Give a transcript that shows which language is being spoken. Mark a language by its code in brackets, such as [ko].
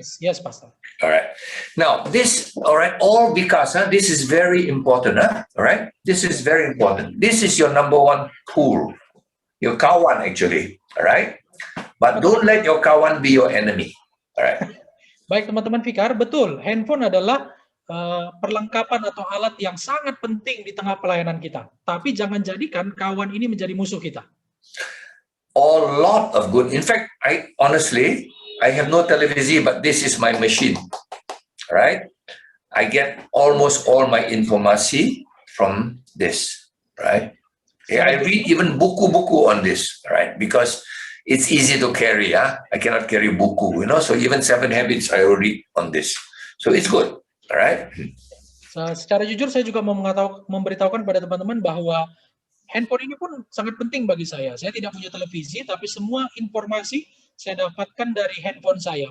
[en] Yes, Pastor. All right. Now, all because this is very important, all right? This is very important. This is your number 1 tool, your kawan actually, all right? But don't let your kawan be your enemy, all right? [id] Baik teman-teman Fikar, betul. Handphone adalah perlengkapan atau alat yang sangat penting di tengah pelayanan kita. Tapi jangan jadikan kawan ini menjadi musuh kita. [en] A lot of good. In fact, I have no television, but this is my machine, right? I get almost all my information from this, right? Yeah, I read even buku-buku on this, right? Because it's easy to carry, I cannot carry buku, so even 7 habits I read on this. So it's good, all right? [id] Secara jujur saya juga mau memberitahukan pada teman-teman bahwa handphone ini pun sangat penting bagi saya. Saya tidak punya televisi, tapi semua informasi saya dapatkan dari handphone saya.